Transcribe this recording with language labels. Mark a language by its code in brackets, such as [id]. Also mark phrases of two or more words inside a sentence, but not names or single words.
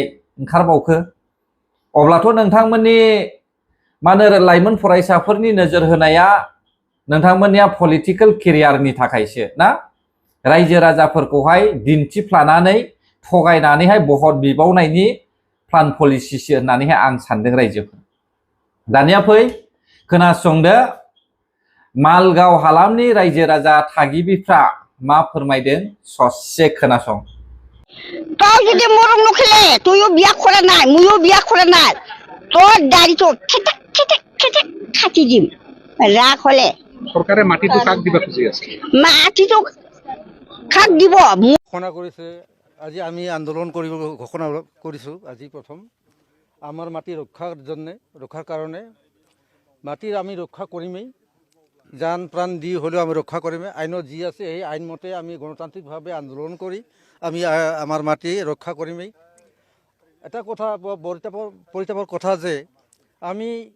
[brx] ओंखारबावखो अब्लाथ' नोंथांमोननि मानो लाइमोन फरायसाफोरनि नोजोर होनाया नोंथांमोननिया [en] political career [brx] थाखायसो ना रायजो राजाफोरखौहाय दिन्थिफ्लानानै थगायनानैहाय भट बिबावनायनि [en] plan policy [brx] होननानैहाय आं सानदों रायजोफोर दानिया फै खोनासंदो मालगाव हालामनि रायजो राजा थागिबिफ्रा मा फोरमायदों ससे खोनासं [rkt] तই যদি মরম নখেলে তুইও বিয়া করে নাই মুইও বিয়া করে নাই তোর দাড়ি তো খেতে খেতে খেতে খাটি দিম রাগ হলে সরকারে মাটিটো কাক দিবা খুঁজি আছে মাটি তো খাক দিব [as] ঘোষণা কৰিছে আজি আমি আন্দোলন কৰিব ঘোষণা কৰিছোঁ আজি প্ৰথম আমাৰ মাটি ৰক্ষাৰ কাৰণে মাটিৰ আমি ৰক্ষা কৰিমেই জান প্ৰাণ দি হ'লেও আমি ৰক্ষা কৰিমেই আইনত যি আছে সেই আইন মতে আমি গণতান্ত্ৰিকভাৱে আন্দোলন কৰি আমি আমাৰ মাটি ৰক্ষা কৰিমেই এটা কথা পৰিতাপৰ কথা যে আমি